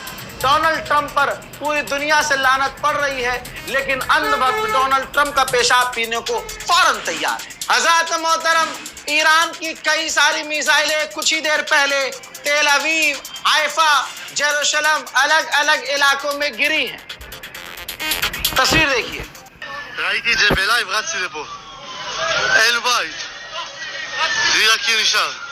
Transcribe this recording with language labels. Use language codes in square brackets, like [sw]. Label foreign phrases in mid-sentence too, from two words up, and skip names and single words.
[hi] डोनाल्ड ट्रंप पर पूरी दुनिया से लानत पड़ रही है, लेकिन अंधभक्त डोनाल्ड ट्रंप का पेशाब पीने को फौरन तैयार है। हज़रत मोहतरम, ईरान की कई सारी मिसाइलें कुछ ही देर पहले तेल अवीव, हाइफा, जेरूशलम अलग अलग इलाकों में गिरी हैं। तस्वीर देखिए। [he] ראיתי את זה בלייב, רצתי לפה. אין בית. לי רק כי נשאר.